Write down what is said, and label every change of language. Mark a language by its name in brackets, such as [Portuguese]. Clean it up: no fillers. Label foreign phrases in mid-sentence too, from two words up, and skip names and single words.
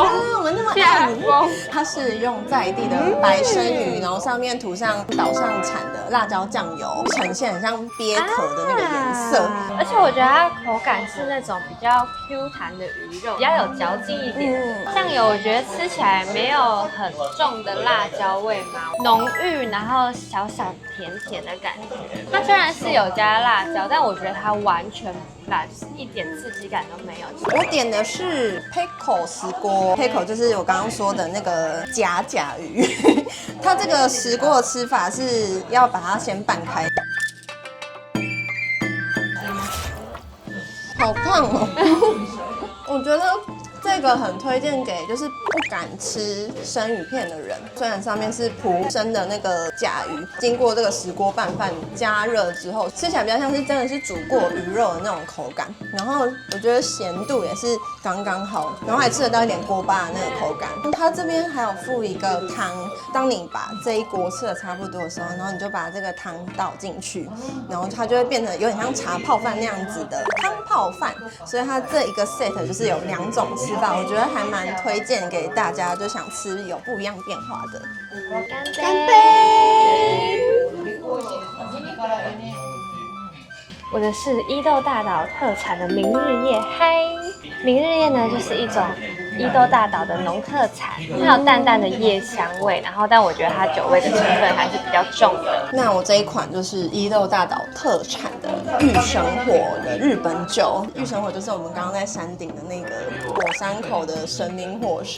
[Chinese] 我們那麼愛你。它是用在地的白生魚，然後上面塗上島上產的辣椒醬油，呈現很像鱉殼的那個顏色。而且我覺得它口感是那種比較 Q 彈的魚肉，比較有嚼勁一點。醬油我覺得吃起來沒有很重的辣椒味嘛，濃郁，然後小小甜甜的感覺。它雖然是有加辣椒，但我覺得它完全不辣，就是一點刺激感都沒有。我點的是 Peko 石鍋 ，Peko 就是我剛剛說的那個假魚。它這個石鍋的吃法是要把它先拌開。好燙哦！我覺得这個很推薦給就是不敢吃生魚片的人。雖然上面是鋪生的那個甲魚，經過這個石鍋拌飯加熱之後，吃起來比較像是真的是煮過魚肉的那種口感。然後我覺得鹹度也是剛剛好，然後還吃得到一點鍋巴的那個口感。它這邊還有附一個湯，當你把這一鍋吃的差不多的時候，然後你就把這個湯倒進去，然後它就會變成有點像茶泡飯那樣子的湯泡飯。所以它這一個 set 就是有2種吃法，我覺得還蠻推薦給大家，就想吃有不一樣變化的。乾杯！我的是伊豆大島特產的明日葉嗨。明日葉呢，就是一種伊豆大島的農特產，它有淡淡的葉香味，然后但我覺得它酒味的成分還是比較重的。那我這一款就是伊豆大島特產的御神火的日本酒。御神火就是我們剛剛在山頂的那個火山口的神明火神。